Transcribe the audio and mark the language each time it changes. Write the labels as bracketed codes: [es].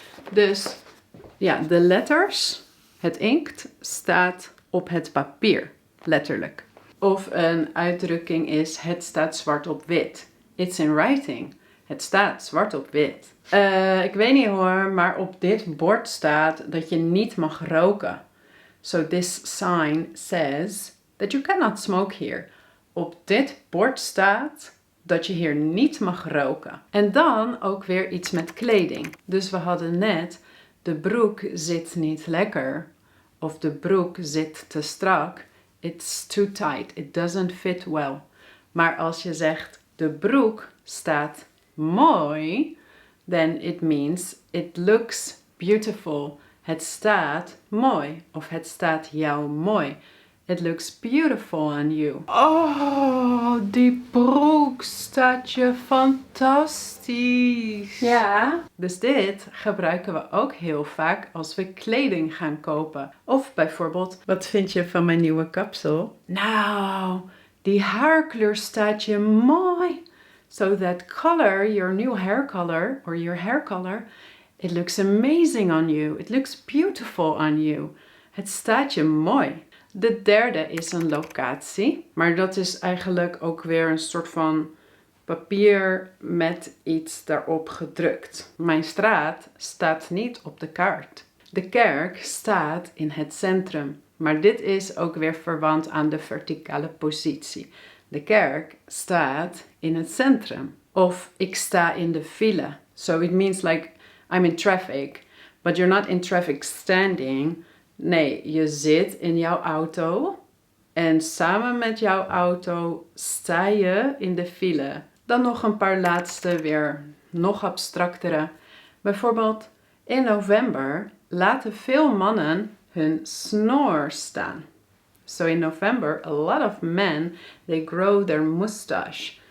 [nl] Dus ja, de letters, het inkt, staat op het papier, letterlijk. Of een uitdrukking is: het staat zwart op wit. It's in writing. Het staat zwart op wit. Ik weet niet hoor, maar op dit bord staat dat je niet mag roken. [en] So this sign says that you cannot smoke here. [nl] Op dit bord staat dat je hier niet mag roken. En dan ook weer iets met kleding. Dus we hadden net: de broek zit niet lekker. Of de broek zit te strak. It's too tight. [en] It doesn't fit well. Maar als je zegt: de broek staat mooi, then it means it looks beautiful. [nl] Het staat mooi. Of het staat jou mooi. [en] It looks beautiful on you. [nl] Oh, die broek staat je fantastisch. Ja. Dus dit gebruiken we ook heel vaak als we kleding gaan kopen. Of bijvoorbeeld: wat vind je van mijn nieuwe kapsel? Nou, die haarkleur staat je mooi. [en] So that color, your new hair color, or your hair color, it looks amazing on you. It looks beautiful on you. [nl] Het staat je mooi. De derde is een locatie, maar dat is eigenlijk ook weer een soort van papier met iets daarop gedrukt. Mijn straat staat niet op de kaart. De kerk staat in het centrum, maar dit is ook weer verwant aan de verticale positie. De kerk staat in het centrum. Of ik sta in de file. [en] So it means like I'm in traffic, but you're not in traffic standing. [nl] Nee, je zit in jouw auto en samen met jouw auto sta je in de file. Dan nog een paar laatste, weer nog abstractere. Bijvoorbeeld, in november laten veel mannen hun snor staan. [en] So in November, a lot of men, they grow their mustache.